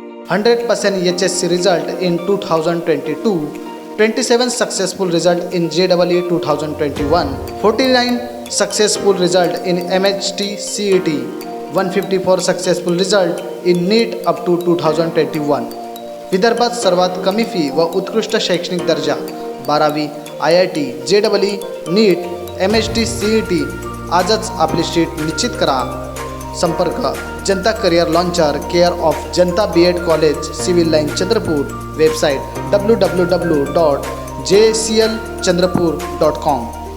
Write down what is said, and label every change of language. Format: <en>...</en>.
<en>100% HSC result in 2022, 27 successful result in JEE 2021, 49 successful result in MHT CET, 154 successful result in NEET up to 2021.</en> <mr>विदर्भात सर्वात कमी fee व उत्कृष्ट शैक्षणिक दर्जा.</mr> <en>12वी IIT JEE NEET MHT CET.</en> <mr>आजच आपली सीट निश्चित करा. संपर्क जनता career launcher, care of Janata BEd college, civil line Chandrapur. Website www.jclchandrapur.com.</mr>